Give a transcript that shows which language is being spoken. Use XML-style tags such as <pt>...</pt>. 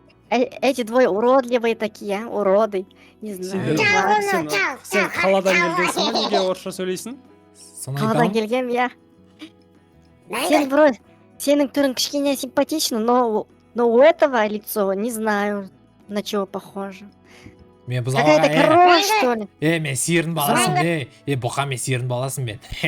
<ru>Эти двое уродливые такие, уроды. Не знаю.</ru> <kk>Сен қаладан келгенсің ба, неге орысша сөйлейсің? Қаладан келгем, Сен</kk> <ru>вроде,</ru> <kk>сенің түрің кішкене</kk> <ru>симпатичный, но у этого лицо, не знаю, на чего похоже.</ru> <kk>Мен бұзауға,</kk> <ru>какая-то корова, что ли?</ru> <kk>Мен сиырын баласын, бұқа мен сиырын баласын мен.</kk>